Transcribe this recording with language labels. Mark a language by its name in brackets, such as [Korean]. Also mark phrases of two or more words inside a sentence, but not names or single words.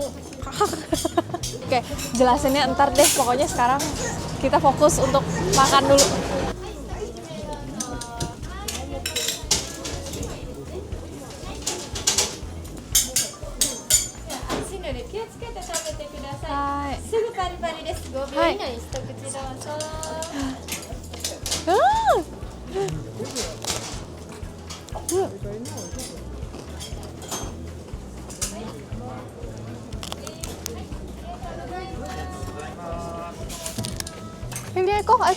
[Indonesian] Oke, jelasinnya ntar deh. Pokoknya sekarang kita fokus untuk makan dulu. Hai. [Japanese] すぐパリパリです。5秒以内に一口どうぞ。 [Indonesian] Ini Eko.